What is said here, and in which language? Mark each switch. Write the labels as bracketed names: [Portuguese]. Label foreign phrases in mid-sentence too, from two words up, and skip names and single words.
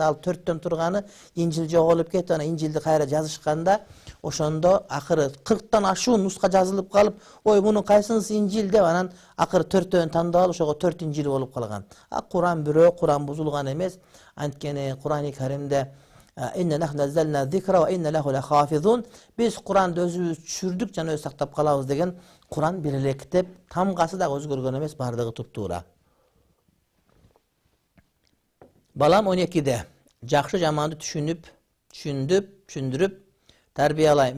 [Kyrgyz] Ал 4төн турганы Инжил жоголуп кетип, анан Инжилди кайра жазышканда ошондо акыры 40тан ашуун нуска жазылып калып, ой мунун кайсынысы Инжил деп, анан акыры 4төн тандап алып ошого 4 Инжил болуп калган. Куран бирөө, Куран бузулган эмес. Анткени Курани Каримде [Arabic] إنا نحن نزلنا الذكر وإنا له لحافظون. [Kyrgyz] Биз Куранды өзүбүз түшүрдүк жана өз сактап калабыз деген. Куран бир эле китеп, тамгасы да өзгөргөн эмес, бардыгы туптуура. Балам 12-де. Жакшы жаманды түшүндүрүп тарбиялайм.